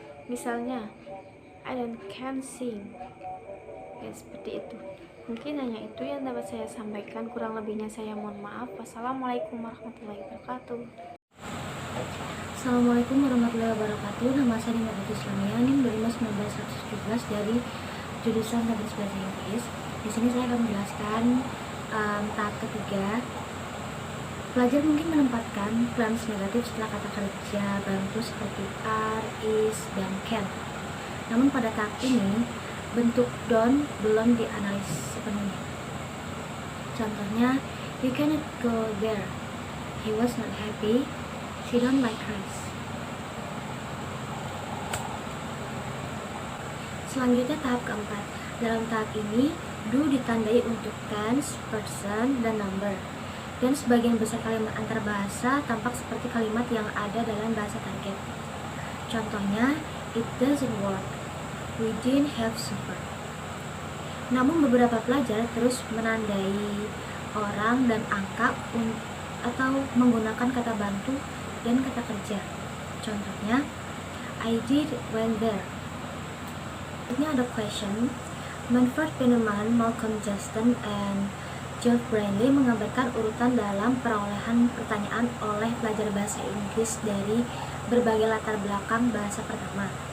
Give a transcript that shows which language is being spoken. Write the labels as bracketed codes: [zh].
[id] Misalnya, [en] I don't can sing. [id] Ya, seperti itu. Mungkin hanya itu yang dapat saya sampaikan, kurang lebihnya saya mohon maaf. Wassalamualaikum warahmatullahi wabarakatuh. Assalamualaikum warahmatullahi wabarakatuh. Nama saya Dina Islamia, NIM 25117 dari jurusan Teknik Bahasa Inggris. Di sini saya akan menjelaskan tahap ketiga. Pelajar mungkin menempatkan claims negatif setelah kata kerja bantu seperti are, is, dan can. Namun pada tahap ini bentuk don't belum dianalisis sepenuhnya. Contohnya, [en] you cannot go there. He was not happy. She don't like rice. [id] Selanjutnya tahap keempat. Dalam tahap ini, do ditandai untuk tense, person, dan number. Dan sebagian besar kalimat antar bahasa tampak seperti kalimat yang ada dalam bahasa target. Contohnya, [en] it doesn't work. We didn't have supper. [id] Namun beberapa pelajar terus menandai orang dan angka atau menggunakan kata bantu dan kata kerja. Contohnya, [en] I did went there. [id] Ini ada question. Manfred Penneman, Malcolm Justin, and Geoff Brandley mengambilkan urutan dalam perolehan pertanyaan oleh pelajar bahasa Inggris dari berbagai latar belakang bahasa pertama.